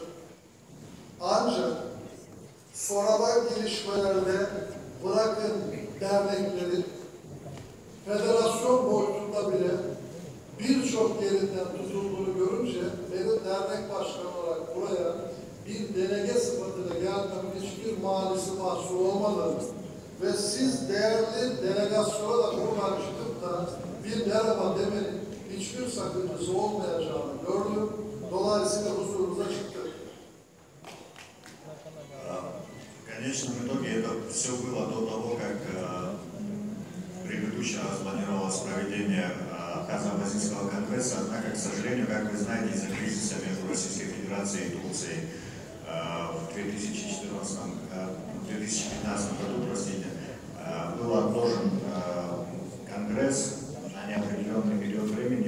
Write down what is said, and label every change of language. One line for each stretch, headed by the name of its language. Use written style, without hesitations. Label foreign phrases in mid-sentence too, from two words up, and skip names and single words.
Turkish: Ancak sonradan gelişmelerde bırakın derneklerin federasyon boyutunda bile birçok yerinden tutulduğunu görünce benim dernek başkanı olarak buraya bir delege sıfatıyla gelmemin hiçbir manisi mahsur olmadığını ve siz değerli delegasyona da buradan çıkıp da bir merhaba demenin hiçbir sakıncası olmayacağını gördüm. Dolayısıyla huzurunuza çıktık.
Russian: В конечном итоге это все было до того, как предыдущий раз планировалось проведение Абхазо-Абазинского конгресса, однако, к сожалению, как вы знаете, из-за кризиса между Российской Федерацией и Турцией в 2015 году, был отложен конгресс на неопределенный период времени.